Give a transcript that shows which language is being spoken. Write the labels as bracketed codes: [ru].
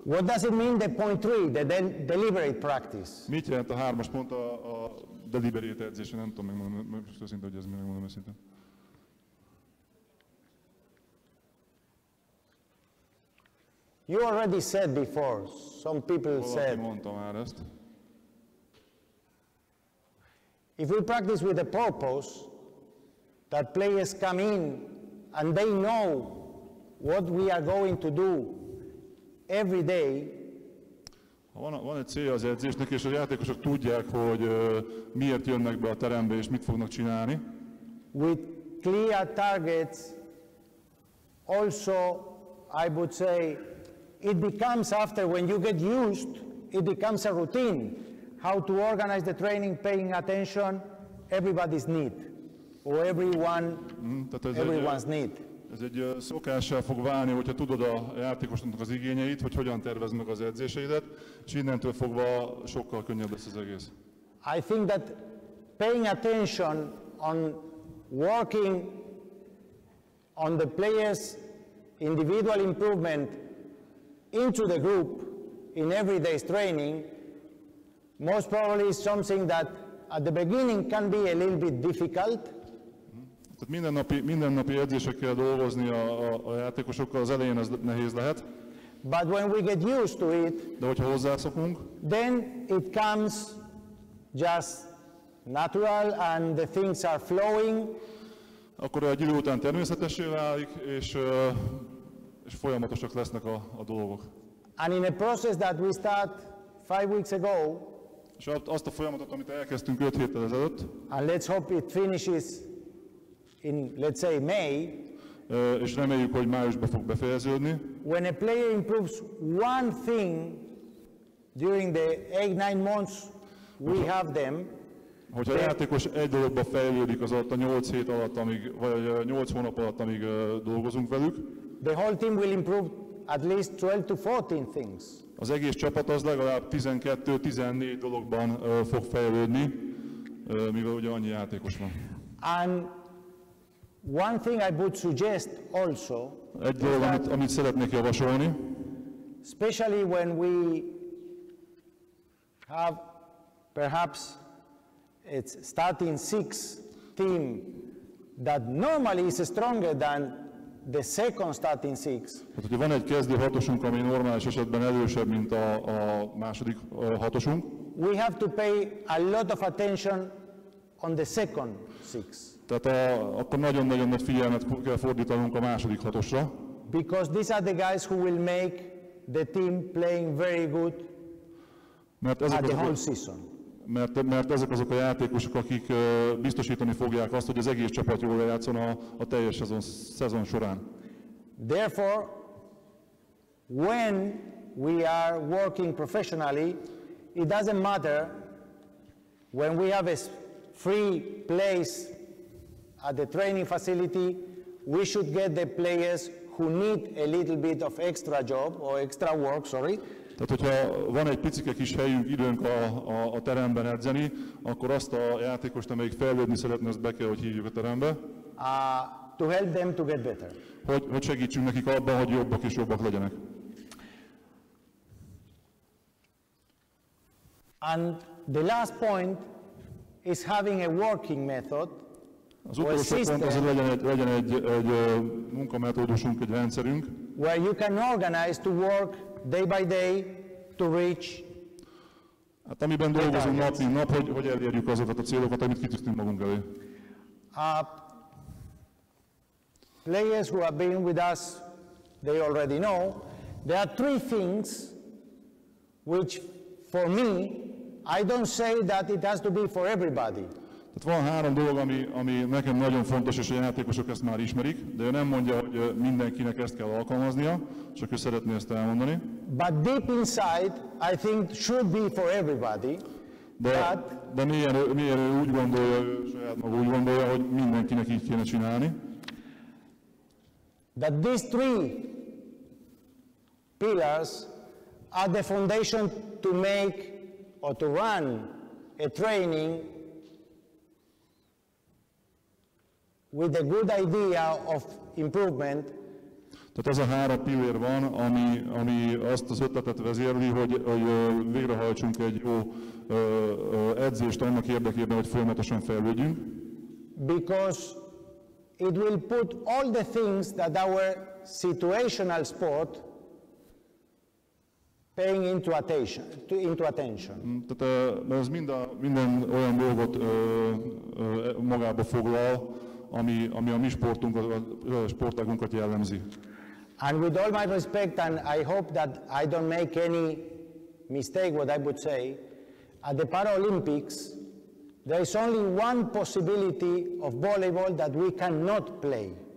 [en] What does it mean, the point 3, the deliberate practice? [hu] Mit jelent a 3-as pont a deliberate edzés? Nem tudom megmondom őszintén, hogy ez mi, megmondom őszintén. [en] You already said before, some people [hu] Valaki [en] said, [hu] mondta már ezt. [en] if we practice with a purpose, that players come in and they know what we are going to do every day. [hu] Van egy célja az edzésnek, és a játékosok tudják, hogy miért jönnek be a terembe, és mit fognak csinálni. [en] With clear targets, also, I would say, it becomes after, when you get used, it becomes a routine. How to organize the training, paying attention, everybody's need, or everyone's need. [hu] Ez egy szokássá fog válni, hogyha tudod a játékosnak az igényeit, hogy hogyan tervezd meg az edzéseidet, és innentől fogva sokkal könnyebb lesz az egész. [en] I think that paying attention on working on the players' individual improvement into the group in everyday's training most probably is something that at the beginning can be a little bit difficult. [hu] Tehát mindennapi edzésekkel dolgozni a játékosokkal, az elején ez nehéz lehet. [en] But when we get used to it, [hu] de hogyha hozzászokunk, [en] then it comes just natural and the things are flowing. [hu] Akkor egy idő után természetessé válik, és folyamatosak lesznek a dolgok. [en] And in a process that we start 5 weeks ago, [hu] és azt a folyamatot, amit elkezdtünk 5 héttel ezelőtt, [en] and let's hope it finishes in, let's say, May, [hu] és reméljük, hogy májusban fog befejeződni. [en] When a player improves one thing during the 8-9 months we have them, [hu] hogyha a játékos egy dologba fejlődik az alatt a 8 hét alatt, vagy 8 hónap alatt, amíg dolgozunk velük, [en] the whole team will improve at least 12 to 14 things. [hu] Az egész csapat az legalább 12-14 dologban fog fejlődni, mivel ugye annyi játékos van. [en] And one thing I would suggest also, [hu] egy dolog, amit szeretnék javasolni, [en] especially when we have perhaps it's starting 6 team that normally is stronger than the second starting 6. [hu] Tehát, hogyha van egy kezdő hatosunk, ami normális esetben erősebb, mint a második hatosunk, [en] we have to pay a lot of attention on the second 6. [hu] Tehát akkor nagyon-nagyon nagy figyelmet kell fordítanunk a második hatosra. [en] Because these are the guys who will make the team playing very good at the whole season. [hu] Mert ezek azok a játékosok, akik biztosítani fogják azt, hogy az egész csapat jól játszon a teljes szezon során. [en] Therefore, when we are working professionally, it doesn't matter when we have a free place at the training facility, we should get the players who need a little bit of extra job or extra work, sorry. [hu] Tehát, hogyha van egy picike kis helyünk, időnk a teremben edzeni, akkor azt a játékost, amelyik fejlődni szeretne, azt be kell, hogy hívjuk a terembe. [en] To help them to get better. [hu] Hogy segítsünk nekik abban, hogy jobbak és jobbak legyenek. [en] And the last point is having a working method. [hu] Az utolsó pont az, hogy legyen egy munkametódusunk, egy rendszerünk. [en] Where you can organize to work day by day to reach. [hu] Hát amiben dolgozunk nap mint nap, hogy elérjük azokat a célokat, amit kitűztünk magunk elé. [en] Players who have been with us, they already know, there are 3 things which for me, I don't say that it has to be for everybody. [hu] Tehát van 3 dolog, ami nekem nagyon fontos, és a játékosok ezt már ismerik, de ő nem mondja, hogy mindenkinek ezt kell alkalmaznia, csak ő szeretné ezt elmondani. [en] But deep inside, I think should be for everybody. [hu] De milyen ő úgy gondolja, ő saját maga úgy gondolja, hogy mindenkinek így kéne csinálni. [en] That these 3 pillars are the foundation to make or to run a training with a good idea of improvement. [hu] Tehát az a 3 pillér van, ami azt az ötletet vezérli, hogy végrehajtsunk egy jó edzést annak érdekében, hogy folyamatosan fejlődjünk. [en] Because it will put all the things that our situational sport paying into attention. [hu] Tehát ez minden olyan dolgot magába foglal, ami a mi sportágunkat jellemzi. [en] And with all my respect, and I hope that I don't make any mistake what I would say, at the Paralympics, there is only one possibility of volleyball that we cannot play.